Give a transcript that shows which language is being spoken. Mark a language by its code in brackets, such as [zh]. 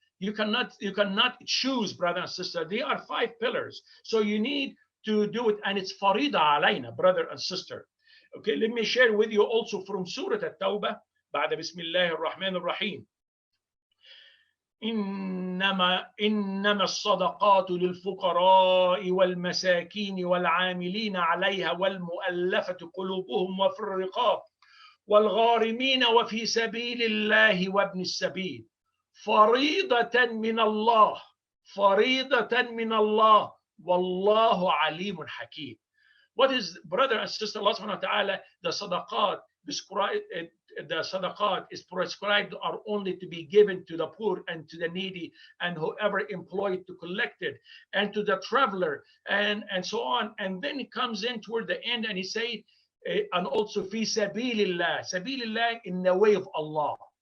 [en] You cannot choose, brother and sister. They are 5 pillars. So you need to do it, and it's farida alayna, brother and sister. Okay, let me share with you also from Surah At-Tawbah, [ar] بعد بسم الله الرحمن الرحيم. إنما الصدقات للفقراء والمساكين والعاملين عليها والمؤلفة قلوبهم وفي الرقاب والغارمين وفي سبيل الله وابن السبيل فريضة من الله والله عليم حكيم. [en] What is, brother and sister, Allah subhanahu wa ta'ala, the sadaqat is prescribed are only to be given to the poor and to the needy and whoever employed to collect it, and to the traveler, and so on. And then it comes in toward the end and he say, and also fi sabilillah, in the way of Allah.